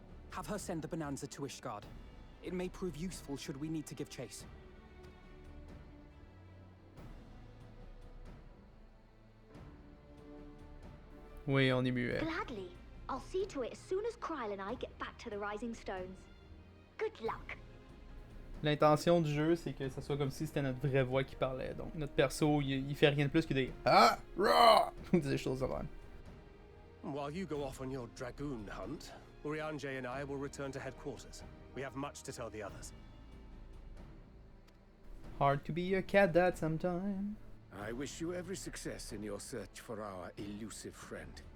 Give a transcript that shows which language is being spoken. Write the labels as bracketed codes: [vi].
[en] Have her send the bonanza to Ishgard. It may prove useful should we need to give chase. [fr] Oui, on est muet. [en] Gladly. I'll see to it as soon as Kryl and I get back to the Rising Stones. Good luck. [fr] L'intention du jeu, c'est que ça soit comme si c'était notre vraie voix qui parlait. Donc notre perso, il fait rien de plus que des ah, rah, ou des choses de même. [en] While you go off on your dragoon hunt, Urianger and I will return to headquarters. We have much to tell the others. Hard to be a cadet sometime. I wish you every success in your search for our elusive friend.